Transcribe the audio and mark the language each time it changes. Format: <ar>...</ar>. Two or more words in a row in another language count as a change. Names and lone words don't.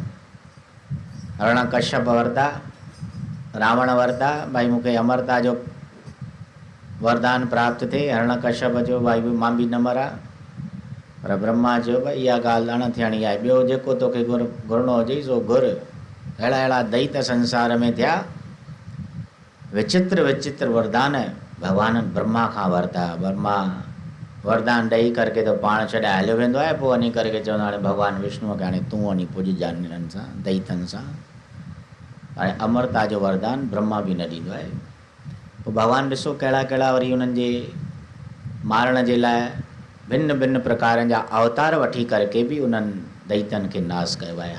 <sd>हरणकश्यप वरिता, रावण वरिता भाई मूंखे अमरता जो वरदान प्राप्त थिए। हरणकश्यप जो भाई मां बि न मरां। पर ब्रह्मा चयो भई इहा ॻाल्हि अण थियणी आहे। ॿियो जेको तोखे घुरणो हुजे सो घुर। अहिड़ा अहिड़ा दैत संसार में थिया। विचित्र विचित्र वरदान भॻवाननि ब्रह्मा खां वरिता। ब्रह्मा वरदान ॾेई करके त पाण छॾाए हलियो वेंदो आहे। पोइ वञी करके चवंदो हाणे भॻवानु विष्णुअ खे हाणे तूं वञी पुॼजांइ हिननि सां दैतनि सां। हाणे अमरता जो वरदान ब्रह्मा बि न ॾींदो आहे। पोइ भॻवानु ॾिसो कहिड़ा कहिड़ा वरी उन्हनि जे मारण जे लाइ भिन्न भिन्न प्रकारनि जा अवतार वठी करके बि उन्हनि दैतनि खे नाश कयो आहे।</sd>